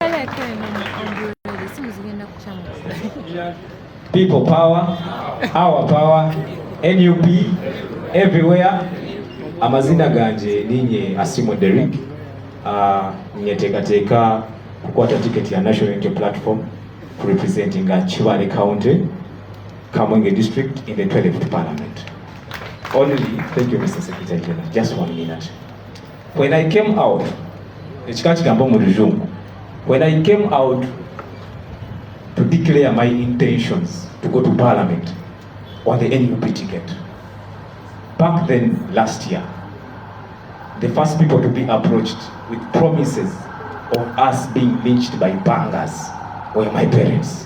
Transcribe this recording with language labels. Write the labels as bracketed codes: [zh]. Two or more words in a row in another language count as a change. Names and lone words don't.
[en] People power, our power, NUP, everywhere. [nyn] Amazina ganje ninye Asimo Derrick. Nyetekateka kukwata ticket ya National Unity Platform [en] representing Chibale County, Kamwenge District in the 12th Parliament. Only, thank you Mr. Secretary General, just 1 minute. When I came out, when I came out to declare my intentions to go to Parliament on the NUP ticket, back then last year, the first people to be approached with promises of us being lynched by bangers were my parents.